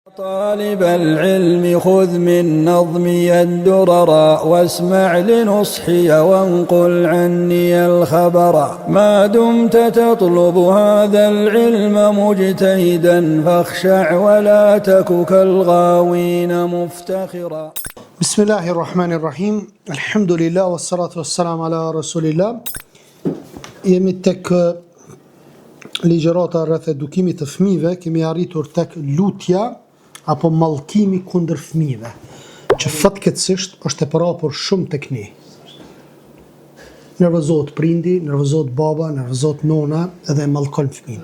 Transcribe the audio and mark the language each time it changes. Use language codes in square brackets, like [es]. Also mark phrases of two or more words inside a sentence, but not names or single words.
[ar] طالب العلم خذ من نظمي الدرر واسمع لنصحي وانقل عني الخبر ما دمت تطلب هذا العلم مجتهدا فاخشع ولا تك كالغاوين مفتخرا. بسم الله الرحمن الرحيم. الحمد لله والصلاة والسلام على رسول الله. [sq] Jemi tek ligjërata rreth edukimit të fëmijëve, kemi arritur tek lutja apo mallkimi kundër fëmijëve, që fatkeqësisht është e parapur shumë tek ne. Nervozohet prindi, nervozohet baba, nervozohet nona edhe e mallkon fëmin.